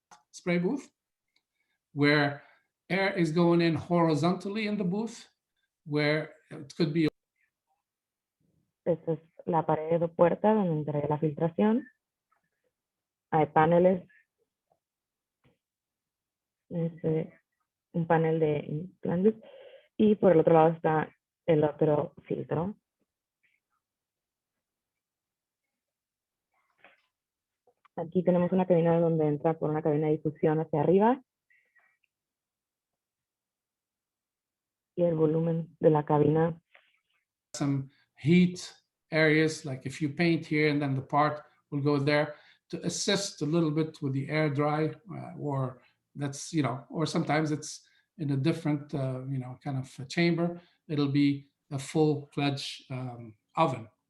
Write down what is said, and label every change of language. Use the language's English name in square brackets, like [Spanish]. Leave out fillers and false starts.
[English] spray booth, where air is going in horizontally in the booth, where it could be. [Spanish] Esta es la pared o puerta donde entraría la filtración. Hay paneles. Un panel de implantes. Y por el otro lado está el otro filtro. Aquí tenemos una cabina donde entra por una cabina de difusión hacia arriba. Y el volumen de la cabina. [English] Some heat areas, like if you paint here and then the part will go there to assist a little bit with the air dry, or that's, or sometimes it's in a different, kind of a chamber. It'll be a full-fledged oven.